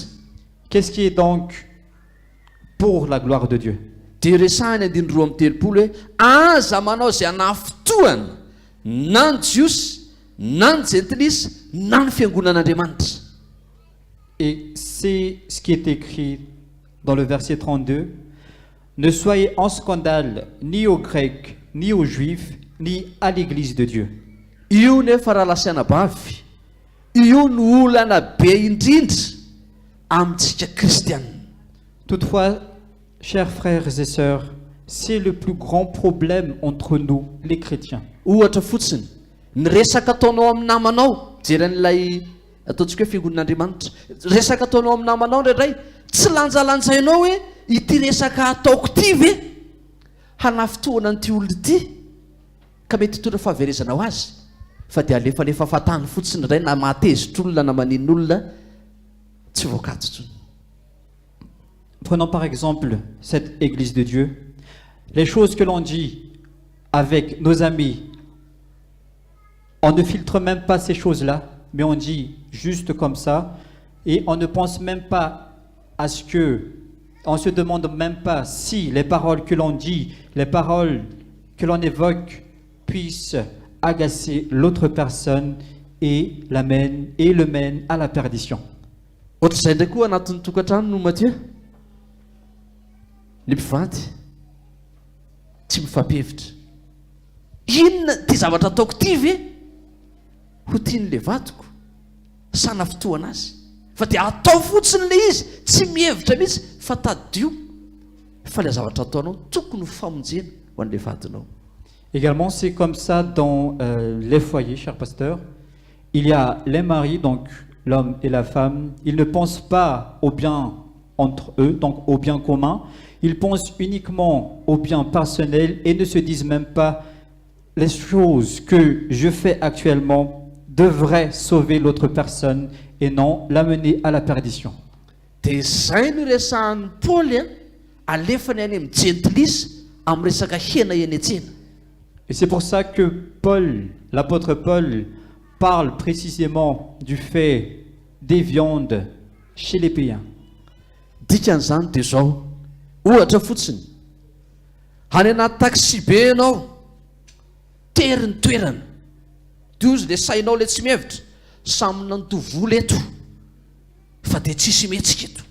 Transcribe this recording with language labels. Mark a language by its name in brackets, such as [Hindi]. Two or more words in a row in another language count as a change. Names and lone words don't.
[French] Qu'est-ce qui est donc pour la gloire de Dieu? [Malagasy] Dia resahany 2:30 hoe aza manao izay anafotoana na ny jiosy na ny gentilisy na ny fiangonan'Andriamanitra. [French] Et c'est ce qui est écrit dans le verset 32. Ne soyez en scandale ni aux Grecs, ni aux Juifs, ni à l'Église de Dieu. [Malagasy] Io nefa raha lasiana bavy, io no olana be indrindra amintsika kristianina. [French] Toutefois, chers frères et sœurs, c'est le plus grand problème entre nous, les chrétiens. [Malagasy] Ohatra fotsiny, ny resaka ataonao amin'ny namanao, jeran'ilay ataontsika hoe fiangonan'Andriamanitra, resaka ataonao amin'ny namanao indraindray, tsy lanjalanjainao hoe ity resaka ataoko ity ve hanafotoana an'ity olona ity ka mety hitondra fahaverezana ho azy. fa dia alefalefa fatany fotsiny ray na matezitr'olona na manin'olona tsy voakatotsony. [French] Prenons par exemple cette Église de Dieu. Les choses que l'on dit avec nos amis, on ne filtre même pas ces choses-là, mais on dit juste comme ça, et on ne pense même pas à ce que, on se demande même pas si les paroles que l'on dit, les paroles que l'on évoque puissent agacer l'autre personne et le mène à la perdition. [Malagasy] Ohatr'izay ndray koa anatin'ny tokantrano no Matthieu, ny mpivady tsy mifampihevitra. Inona ty zavatra ataoko ty ve ho tian'le vadiko sana fotoana azy, fa dia atao fotsiny le izy tsy mihevitra mihitsy fa tadio, fa le zavatra ataonao tokony ho famonjena ho an'le vadinao. [French] Également, c'est comme ça dans les foyers, chers pasteurs. Il y a les maris, donc l'homme et la femme. Ils ne pensent pas au bien entre eux, donc au bien commun. Ils pensent uniquement au bien personnel et ne se disent même pas les choses que je fais actuellement devraient sauver l'autre personne et non l'amener à la perdition. [Malagasy] Dia izay no resahan'ny Paoly alefany any amin'ny gentlisy amin'ny resaka hena eny an-tsena. [French] Et c'est pour ça que Paul, l'apôtre Paul, parle précisément du fait des viandes chez les païens. [Malagasy] Dikan'izany dia zao, ohatra fotsiny, any anaty taxi be ianao, tery ny toerana, dia ozy le sainao le tsy mihevitra, samy nantovola eto, fa dia tsisy mihetsika eto.